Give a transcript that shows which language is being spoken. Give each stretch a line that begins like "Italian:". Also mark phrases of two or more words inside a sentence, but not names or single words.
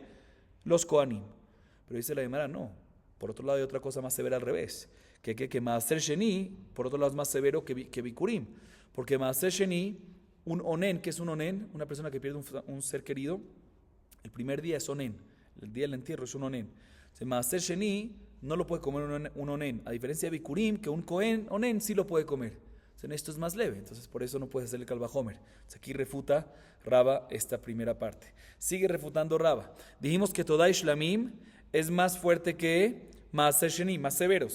Spanish: Los Kohanim. Pero dice la Gemara, no. Por otro lado hay otra cosa más severa al revés. Que
Hebrew: מעשר שני,
Spanish: por otro lado es más severo que Bikurim. Porque
Hebrew: מעשר שני,
Spanish: un onen, ¿qué es un onen? Una persona que pierde un ser querido, el primer día es onen. El día del entierro es un onen.
Hebrew: מעשר שני
Spanish: no lo puede comer un onen, a diferencia de Bikurim, que un Kohen onen sí lo puede comer. Entonces, esto es más leve, entonces por eso no puede hacer el Calvajomer. Entonces, aquí refuta Rava esta primera parte. Sigue refutando Rava. Dijimos que
Hebrew: תודת שלמים
Spanish: es más fuerte que Maaser Sheni, más severo.